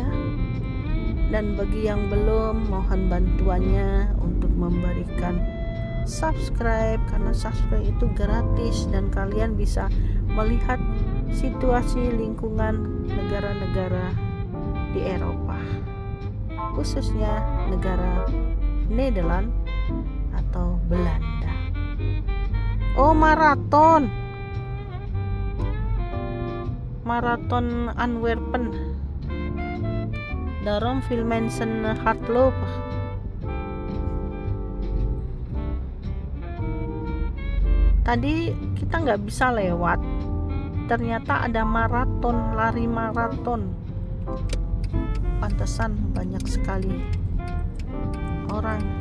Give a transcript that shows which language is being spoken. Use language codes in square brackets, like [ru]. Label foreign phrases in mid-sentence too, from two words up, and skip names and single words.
[id] Dan bagi yang belum, mohon bantuannya untuk memberikan subscribe, karena subscribe itu gratis dan kalian bisa melihat situasi lingkungan negara-negara di Eropa, khususnya negara Nederland atau Belanda. Oh, maraton Antwerpen. [nl] Daarom veel mensen hardlopen. [id] Tadi kita nggak bisa lewat, ternyata ada maraton, lari maraton. Pantesan banyak sekali orang.